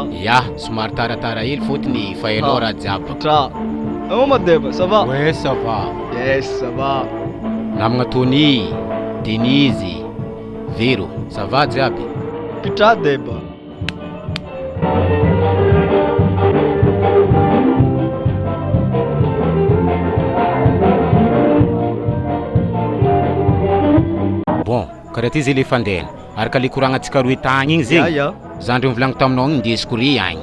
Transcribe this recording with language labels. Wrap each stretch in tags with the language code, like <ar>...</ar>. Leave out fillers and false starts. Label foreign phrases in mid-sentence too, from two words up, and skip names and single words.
<mg>Ya, somary taratara hely fotony fa hainao raha jiaby. Tra. Ama deba,</mg> <fr>ça va? Ouais, ça va. Yes, ça va.</fr> <mg>Namagna Tony, Denise, Vero,</mg> <fr>ça va</fr> <mg>jiaby? Kitra deba. Bon, karaha ty zay le fandehana. Araka le koragnatsika roe tagny igny zegny. Zandry mivolagna taminao igny indesiko ry agny.</mg>